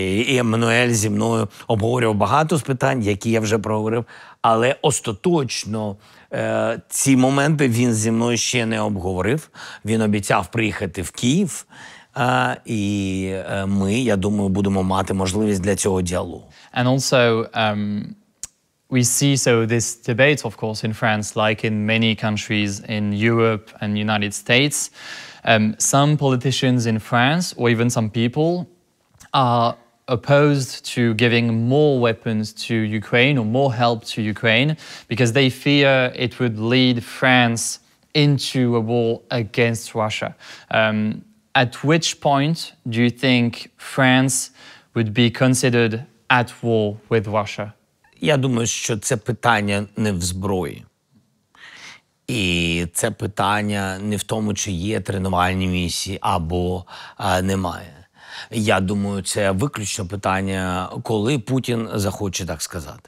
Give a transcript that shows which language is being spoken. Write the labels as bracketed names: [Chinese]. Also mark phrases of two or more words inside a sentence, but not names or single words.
[Ukrainian] І Еммануель зі мною обговорював багато з питань, які я вже проговорив, але остаточно ці моменти він зі мною ще не обговорив. Він обіцяв приїхати в Київ, і ми, я думаю, будемо мати можливість для цього діалогу. [English] And also, we see this debate, of course, in France, like in many countries in Europe and United States. Some politicians in France, or even some people, are opposed to giving more weapons to Ukraine or more help to Ukraine because they fear it would lead France into a war against Russia. At which point do you think France would be considered at war with Russia? [Ukrainian] Я думаю, що це питання не в зброї. І це питання не в тому, чи є тренувальні місії або немає. Я думаю, це виключно питання, коли Путін захоче так сказати.